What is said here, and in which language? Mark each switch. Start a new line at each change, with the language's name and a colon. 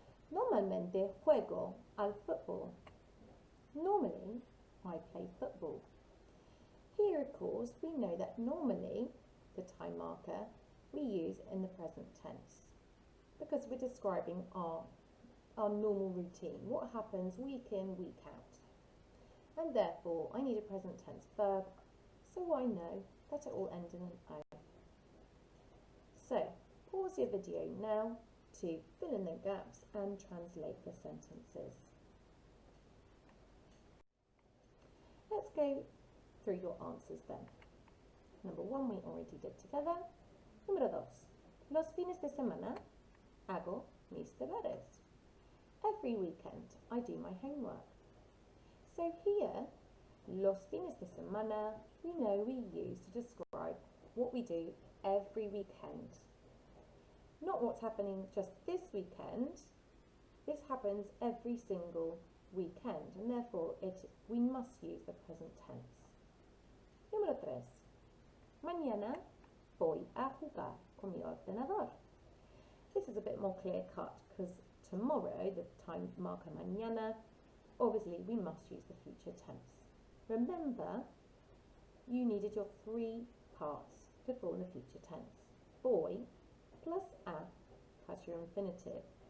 Spanish: Normalmente juego al fútbol.
English: Normally, I play football. Here, of course, we know that normally, the time marker, we use in the present tense because we're describing our normal routine, what happens week in, week out. And therefore, I need a present tense verb, so I know that it will end in an O. So, pause your video now to fill in the gaps and translate the sentences. Let's go through your answers then. Number 1 we already did together.
Spanish: Número 2. Los fines de semana hago mis deberes.
English: Every weekend I do my homework. So here,
Spanish: los fines de semana,
English: we know we use to describe what we do every weekend. Not what's happening just this weekend. This happens every single weekend, and therefore we must use the present tense.
Spanish: Número 3. Mañana voy a jugar con mi ordenador.
English: This is a bit more clear cut because tomorrow, the time marker mañana, obviously we must use the future tense. Remember, you needed your 3 parts to form the future tense. Voy plus a has your infinitive.